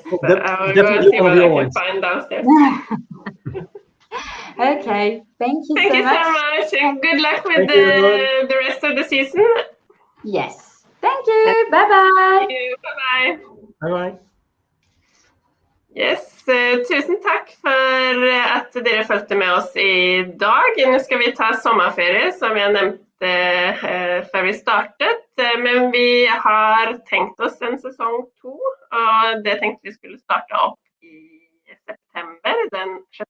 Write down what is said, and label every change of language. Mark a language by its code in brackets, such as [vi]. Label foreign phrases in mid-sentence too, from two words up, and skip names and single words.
[en] I will go see what I can find downstairs. Okay. Thank you so much. Thank you so much. And good luck with the rest of the season. Yes. Thank you. Bye-bye. Thank you. Bye-bye. Bye-bye. Yes, [no] tusen takk for at dere fulgte med oss I dag. Nå skal vi ta sommerferie, som jeg nevnte før vi startet. Men vi har tenkt oss en sesong 2, og det tenkte vi skulle starte opp I september, den 6.